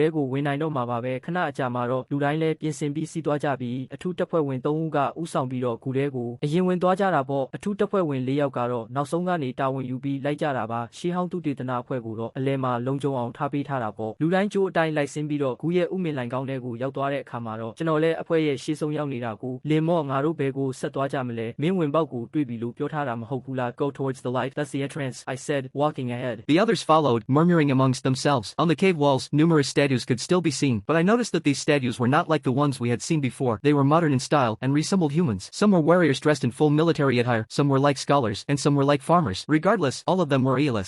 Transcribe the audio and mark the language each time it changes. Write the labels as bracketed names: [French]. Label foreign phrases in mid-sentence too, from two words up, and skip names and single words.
[Burmese] ကိုဝင်နိုင်တော့မှာပါပဲခဏအကြာမှာတော့လူတိုင်းလည်းပြင်ဆင်ပြီးစီးသွားကြပြီးအထူးတပ်ဖွဲ့ဝင်3ဦးကဥဆောင်ပြီးတော့ဂူထဲကိုအရင်ဝင်သွားကြတာပေါ့အထူးတပ်ဖွဲ့ဝင်4ယောက်ကတော့နောက်ဆုံးကနေတာဝန်ယူပြီးလိုက်ကြတာပါရှေးဟောင်းတုတေသနအဖွဲ့ကိုတော့အလဲမှာလုံခြုံအောင်ထားပေးထားတာပေါ့လူတိုင်းကြိုးအတိုင်းလိုက်ဆင်းပြီးတော့ဂူရဲ့ဥမင်လိုင်ကောင်းတဲ့ကိုရောက်သွားတဲ့အခါမှာတော့ကျွန်တော်လည်းအဖွဲ့ရဲ့ရှေ့ဆုံးရောက်နေတာကိုလင်မော့ငါတို့ဘယ်ကိုဆက်သွားကြမလဲမင်းဝင်ပေါက်ကိုတွေ့ပြီလို့ပြောထားတာမဟုတ်ဘူးလား [English] Go towards the light that's the entrance I said walking ahead The others followed murmuring amongst themselves on the cave walls numerous statues could still be seen but I noticed that these statues were not like the ones we had seen before they were modern in style and resembled humans some were warriors dressed in full military attire some were like scholars and some were like farmers regardless all of them were eyeless